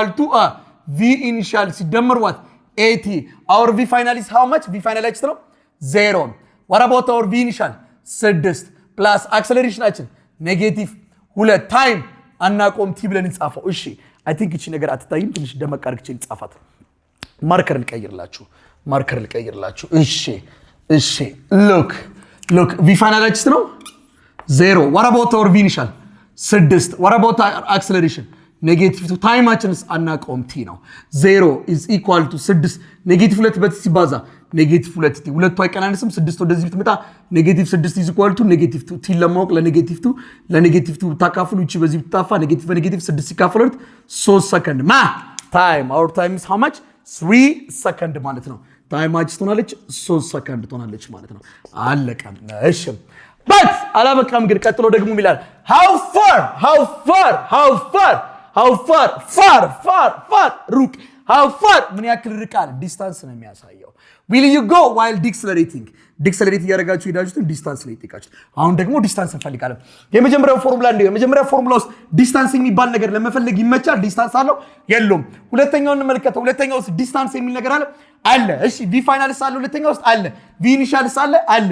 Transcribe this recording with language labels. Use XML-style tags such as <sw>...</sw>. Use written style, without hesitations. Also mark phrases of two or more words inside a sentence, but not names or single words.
<en>to v initial ሲደመር what 80 our v final is how much v final ነው 0 what about our v initial 6 plus acceleration አችን negative 2 time</en> <am>አናቆም t ብለን እንጻፈው እሺ</am> <en>I think</en> <am>እቺ ነገር አትታይም ትንሽ ደመቅ አድርግቼ እንጻፋት ማርከር ልቀይርላችሁ እሺ</am> <en>look v final</en> <am>ነው 0</am> <en>what about our v initial</en> <am>6</am> <en>what about our acceleration ኔጌቲቭ 2</en> <am>ታይማችንስ አናቆም</am> <en>t ነው 0 is equal to 6 ኔጌቲቭ 2 በት</en> <am>ሲባዛ ኔጌቲቭ 2 t ሁለቱ አይቀናነስም 6 ወደዚህ ብትመጣ ኔጌቲቭ 6</am> <en>is equal to</en> <am>ኔጌቲቭ 2 t ለማወቅ ለኔጌቲቭ 2 ታካፍሉ እቺ በዚህ ብትጣፋ ኔጌቲቭ በኔጌቲቭ 6 ሲካፈሉት 3 ሰከንድ</am> <en>time our time is how much</en> <am>3 ሰከንድ ማለት ነው ታይማችን ትሆናለች 3 ሰከንድ ትሆናለች ማለት ነው አለቀ እሺ but አላበቃም ግን ቀጥሎ ደግሞ ይላል</am> <en>how far how far</en> <am>ሩቅ</am> <en>how far</en> <am>ምን ያክል ርቃል ዲስታንስ ነው የሚያሳየው</am> <en>will you go while decelerating</en> <am>ዲክሰለሬት ያደርጋችሁ ሄዳችሁት ዲስታንስ ላይ ይጠይቃችሁ አሁን ደግሞ ዲስታንስ እንፈልጋለን የመጀመሪያው ፎርሙላ እንደ የመጀመሪያው ፎርሙላ ውስጥ ዲስታንስ የሚባል ነገር ለመፈለግ ይመቻል ዲስታንስ አለው የለም ሁለተኛው እንመልከተው ሁለተኛው ውስጥ ዲስታንስ የሚል ነገር አለ እሺ</am> <en>v finals</en> <am>አለ ሁለተኛው ውስጥ አለ</am> <en>v initials</en> <am>አለ</am>